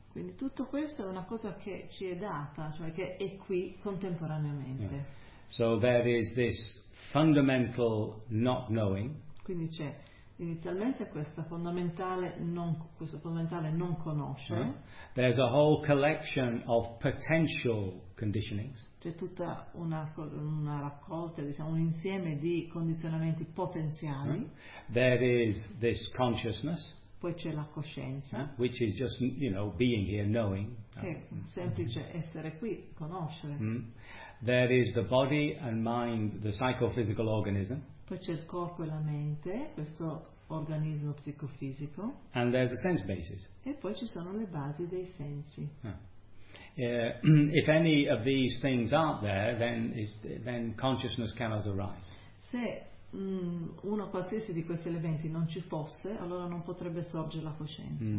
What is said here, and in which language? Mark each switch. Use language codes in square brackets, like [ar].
[it] Quindi tutto questo è una cosa che ci è data, cioè che è qui contemporaneamente. [en] So there is this fundamental not knowing. [it] Quindi c'è inizialmente questa fondamentale non conoscere. [en] There's a whole collection of potential conditionings. [it] C'è tutta una raccolta, diciamo, un insieme di condizionamenti potenziali. [en] There is this consciousness. [it] Poi c'è la coscienza. [en] Which is just, you know, being here, knowing. [it] Che è semplice essere qui, conoscere. [en] There is the body and mind, the psychophysical organism. [it] Poi c'è il corpo e la mente, questo organismo psicofisico. [en] And there's the sense basis. [it] E poi ci sono le basi dei sensi. [en] If any of these things aren't there, then consciousness cannot arise. [it] Se uno qualsiasi di questi elementi non ci fosse, allora non potrebbe sorgere la coscienza.